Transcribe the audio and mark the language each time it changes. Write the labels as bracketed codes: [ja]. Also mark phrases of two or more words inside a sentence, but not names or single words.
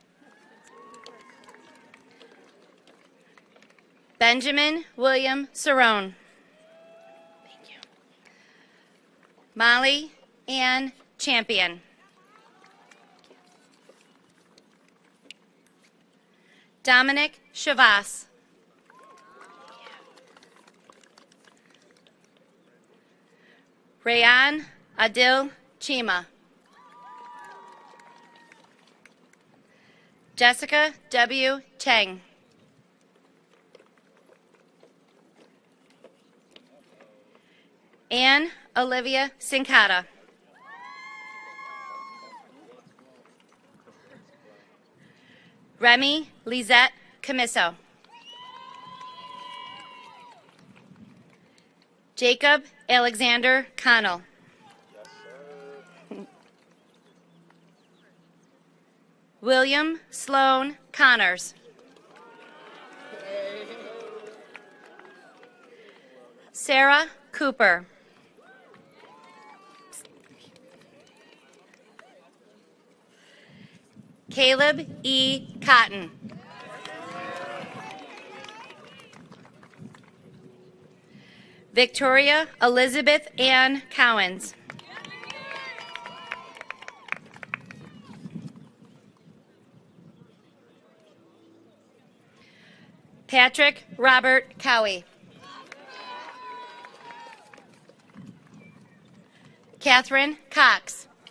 [en] Benjamin William Cerrone. Thank you. Molly Ann Champion. Dominic Chavas. Rayan Adil Chima. Jessica W. Cheng. Anne Olivia Sincata. Remy Lizette Camiso. Jacob Alexander Connell. William Sloan Connors. Sarah Cooper. Caleb E. Cotton. Victoria Elizabeth Ann Cowens. Patrick Robert Cowie. Catherine Cox.